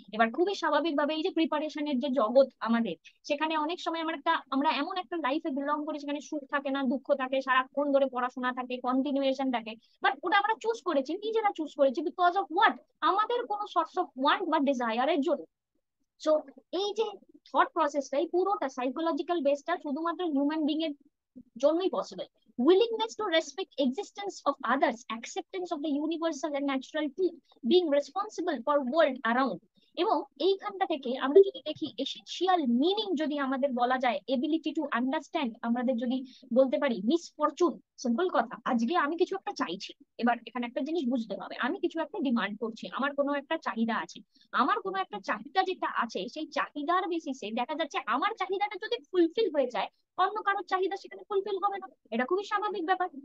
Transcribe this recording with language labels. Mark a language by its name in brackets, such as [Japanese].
[Bangla] এবার খুবই স্বাভাবিকভাবে এই যে প্রিপারেশনের যে জগৎ আমাদের, সেখানে অনেক সময় আমরা এমন একটা লাইফে বিলং করি যেখানে সুখ থাকে না, দুঃখ থাকে, সারাক্ষণ ধরে পড়াশোনা থাকে, কন্টিনিউয়েশন থাকে। বাট ওটা আমরা চুজ করেছি, নিজেরা চুজ করেছি, [English] because of what, [Bangla] আমাদের কোনো সোর্স অফ ওয়ান্ট বা ডিজায়ারের জন্য। সো এই যে থট প্রসেসটা, এই পুরোটা সাইকোলজিক্যাল বেসটা শুধুমাত্র হিউম্যান বিং এর জন্যই possible. [English] Willingness to respect existence of others, acceptance of the universal and natural truth, being responsible for world around। [Bangla] এবং এইখানটা থেকে আমরা যদি দেখি এসেনশিয়াল মিনিং যদি আমাদের বলা যায়, [English] ability to understand, [Bangla] আমাদের যদি বলতে পারি মিসফরচুন। সিম্পল কথা, আজকে আমি কিছু একটা চাইছি, এবার এখানে একটা জিনিস বুঝতে হবে, আমি কিছু একটা ডিমান্ড করছি, আমার কোনো একটা চাহিদা আছে। আমার কোনো একটা চাহিদা যেটা আছে, সেই চাহিদার বেসিসে দেখা যাচ্ছে আমার চাহিদাটা যদি ফুলফিল হয়ে যায়, অন্য কারোর চাহিদা সেখানে ফুলফিল হবে না। এটা খুবই স্বাভাবিক ব্যাপার।